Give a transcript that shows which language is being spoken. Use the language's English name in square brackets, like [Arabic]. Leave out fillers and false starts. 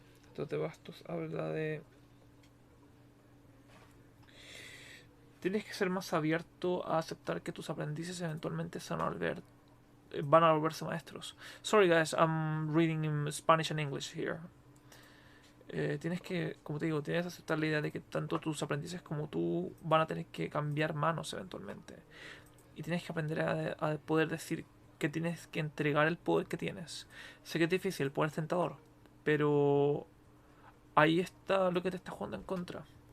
[Spanish] El 2 de bastos habla de... Tienes que ser más abierto a aceptar que tus aprendices eventualmente van a volverse maestros. [English] Sorry guys, I'm reading in Spanish and English here. [Spanish] Tienes que, como te digo, tienes que aceptar la idea de que tanto tus aprendices como tú van a tener que cambiar manos eventualmente. Y tienes que aprender a poder decir que tienes que entregar el poder que tienes. Sé que es difícil, el poder es tentador, pero ahí está lo que te está jugando en contra.